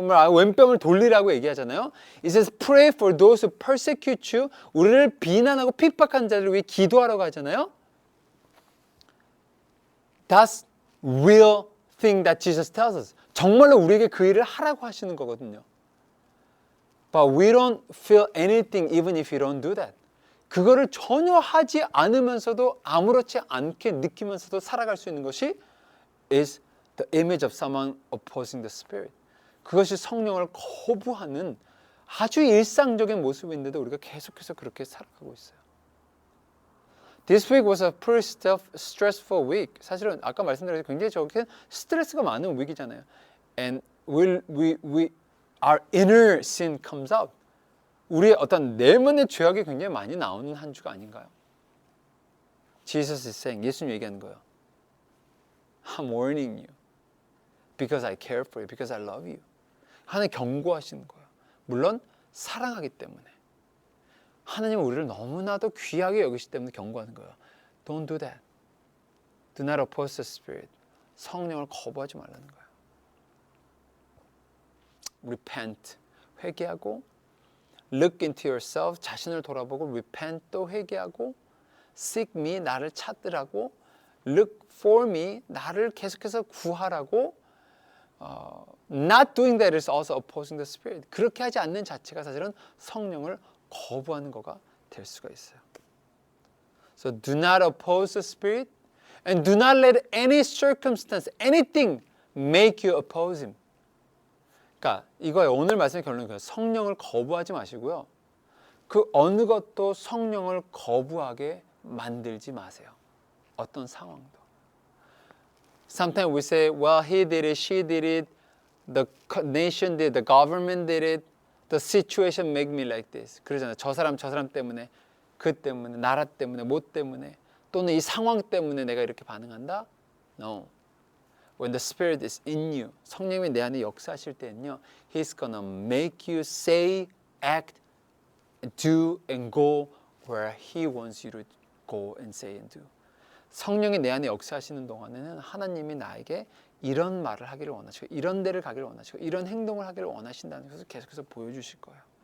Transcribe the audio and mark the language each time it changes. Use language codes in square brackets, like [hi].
[ko] 왼뺨을 돌리라고 얘기하잖아요. [en] It says, pray for those who persecute you. [ko] 우리를 비난하고 핍박한 자를 위해 기도하라고 하잖아요. [en] That's real thing that Jesus tells us. [ko] 정말로 우리에게 그 일을 하라고 하시는 거거든요. [en] But we don't feel anything even if you don't do that. [ko] 그거를 전혀 하지 않으면서도 아무렇지 않게 느끼면서도 살아갈 수 있는 것이 [en] is the image of someone opposing the Spirit. [ko] 그것이 성령을 거부하는 아주 일상적인 모습인데도 우리가 계속해서 그렇게 살아가고 있어요. [en] This week was a pretty stressful week. [ko] 사실은 아까 말씀드렸듯이 굉장히 저렇게 스트레스가 많은 위기잖아요. [en] And our inner sin comes out. [ko] 우리의 어떤 내면의 죄악이 굉장히 많이 나오는 한 주가 아닌가요? [en] Jesus is saying, [ko] 예수님 얘기하는 거예요. [en] I'm warning you. Because I care for you. Because I love you. [ko] 하나님 경고하시는 거예요. 물론 사랑하기 때문에. 하나님은 우리를 너무나도 귀하게 여기시기 때문에 경고하는 거예요. [en] Don't do that. Do not oppose the Spirit. [ko] 성령을 거부하지 말라는 거예요. [en] Repent. [ko] 회개하고 [en] Look into yourself. [ko] 자신을 돌아보고 [en] repent. [ko] 또 회개하고 [en] Seek me. [ko] 나를 찾으라고 [en] Look for me. [ko] 나를 계속해서 구하라고 [en] Not doing that is also opposing the Spirit. [ko] 그렇게 하지 않는 자체가 사실은 성령을 거부하는 거가 될 수가 있어요. [en] So do not oppose the Spirit and do not let any circumstance, anything make you oppose Him. [ko] 그러니까 이거예요. 오늘 말씀의 결론은 성령을 거부하지 마시고요. 그 어느 것도 성령을 거부하게 만들지 마세요. 어떤 상황도. [en] Sometimes we say, well, he did it, she did it, the nation did, the government did it, the situation make me like this. [ko] 그러잖아요. 저 사람 때문에, 그 때문에, 나라 때문에, 뭐 때문에, 또는 이 상황 때문에 내가 이렇게 반응한다? [en] No. When the Spirit is in you, [ko] 성령이 내 안에 역사하실 때는요, [en] He's gonna make you say, act, do, and go where He wants you to go and say and do. [ko] 성령이 내 안에 역사하시는 동안에는 하나님이 나에게 이런 말을 하기를 원하시고 이런 데를 가기를 원하시고 이런 행동을 하기를 원하신다는 것을 계속해서 보여주실 거예요.